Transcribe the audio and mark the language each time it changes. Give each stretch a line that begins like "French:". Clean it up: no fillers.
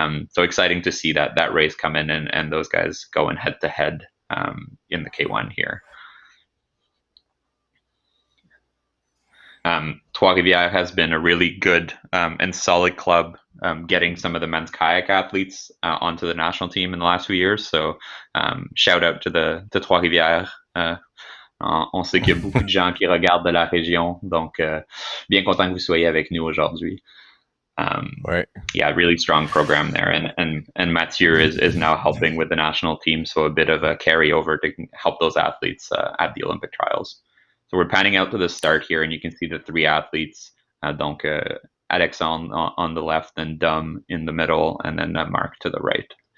English: So exciting to see that race come in and those guys going head to head in the K1 here. Trois-Rivières has been a really good and solid club, getting some of the men's kayak athletes onto the national team in the last few years. So shout out to Trois-Rivières.
French: On sait qu'il y a beaucoup de gens qui regardent de la région, donc bien content que vous soyez avec nous aujourd'hui.
English: Right. Yeah, really strong program there, and Mathieu is now helping with the national team, so a bit of a carryover to help those athletes at the Olympic trials. So we're panning out to the start here, and you can see the 3 athletes. Donc Alexandre on the left, then Dom in the middle, and then Marc to the right.